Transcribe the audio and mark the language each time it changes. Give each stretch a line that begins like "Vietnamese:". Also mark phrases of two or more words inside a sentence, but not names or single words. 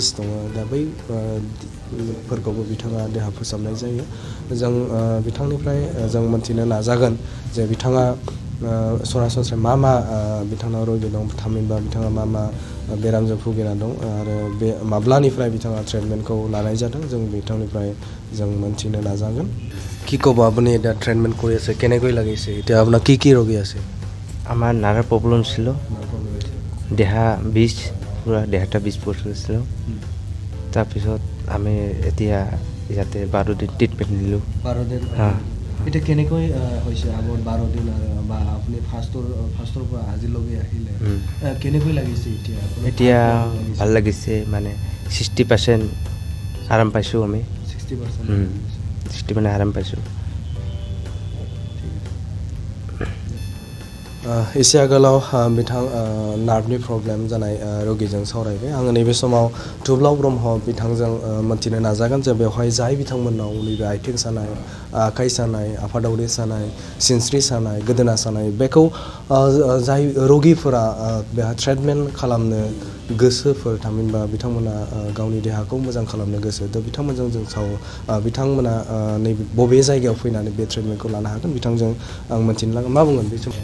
Bodo: दङ दा बैफोरखौबो बिथाङा देहा फोसाबनाय जायो जों बिथांनिफ्राय जों मोनथिनो नाजागोन जे बिथाङा सरासनस्रायै मा बिथांनाव रोगि दं थामहिनबा बिथाङा मा बेरामजों भुगिना दं आरो बे माब्लानिफ्राय बिथाङा ट्रिटमेन्टखौ लानाय जादों जों बिथांनिफ्राय जों मोनथिनो নাজাগন
Assamese: কি ক'ব আপুনি এটা ট্ৰিটমেণ্ট কৰি আছে কেনেকৈ লাগিছে এতিয়া আপোনাৰ কি ৰোগী আছে
Bangla: আমার
English: nerve problem
Bangla: ছিল দেহা বিষ পুরা দেহাটা 20% ছিল
Assamese: তাৰপিছত আমি এতিয়া ইয়াতে 12 দিন ট্ৰিটমেণ্ট নিলোঁ 12 দিন এটা কেনেকৈ হৈছে আগত 12 দিন বা আপুনি ফাৰ্ষ্টৰ পৰা আজিলৈকে আহিলে কেনেকৈ লাগিছে এতিয়া ভাল লাগিছে মানে 60% আৰাম পাইছোঁ আমি 60% মানে আৰাম পাইছোঁ
Bodo: एसे आगोलाव बिथां नार्भनि प्रब्लेम जानाय रोगिजों सावरायबाय आङो नैबे समाव थुब्लाव ब्रह्म बिथांजों मोनथिनो नाजागोन जे बेवहाय जाय बिथांमोननाव नैबे आथिं सानाय आखाइ सानाय आफादावरि सानाय सिनस्रि सानाय गोदोना सानाय बेखौ जाय रोगिफोरा बेहा ट्रिटमेन्ट खालामनो गोसोफोर थामहिनबा बिथांमोना गावनि देहाखौ मोजां खालामनो गोसो दा बिथांमोनजों जों बिथांमोना नैबे बबे जायगायाव फैनानै बे ट्रिटमेन्टखौ लानो हागोन बिथांजों आं मोनथिनो लागोन मा बुंगोन बे समाव